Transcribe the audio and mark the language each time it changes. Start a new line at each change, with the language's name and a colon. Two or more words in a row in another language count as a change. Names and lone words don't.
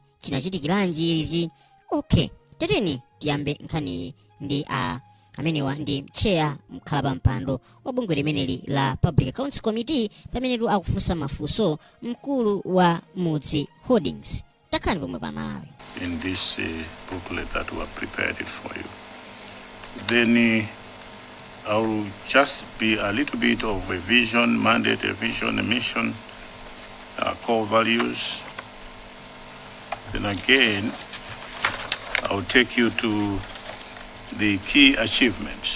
Nyanja: Chinachitikiranji ichi? Okay, teteni tiyambe nkhani ndi amenewa ndi chair mkhalapa mpando wa bungwe limeneli la Public Accounts Committee pamenetu akufunsa mafunso mkulu wa Mudzi Holdings. Takhani pomwe pa Malawi.
English: In this booklet that we have prepared it for you. Then I will just be a little bit of a vision, mandate, a vision, a mission, core values. Then again, I will take you to the key achievements.